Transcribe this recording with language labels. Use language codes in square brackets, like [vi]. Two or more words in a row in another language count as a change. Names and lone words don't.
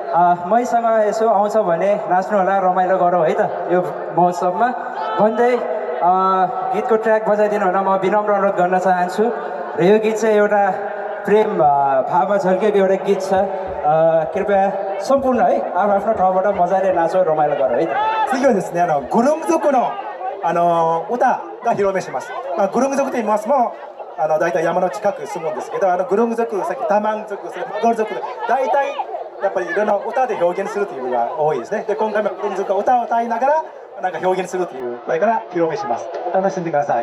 [ne] मैसँग यसो आउँछ भने नाच्नु होला, रमाइलो गरौँ है त यो महोत्सवमा भन्दै गीतको ट्र्याक बजाइदिनु हुन म विनम्र अनुरोध गर्न चाहन्छु र यो गीत चाहिँ एउटा प्रेम भावमा झल्केको एउटा गीत छ कृपया सम्पूर्ण है आफ्नो ठाउँबाट मजाले नाचो रमाइलो गर है [ja] 次はですね、グルム族の、歌が披露目します。グルム族と言いますも、大体山の近く住むんですけど、グルム族、さっきタマン族、それマゴル族で、大体やっぱりいろんな歌で表現するというのが多いですね。で、今回もグルム族が歌を歌いながら、なんか表現するという、これから披露目します。楽しんでください。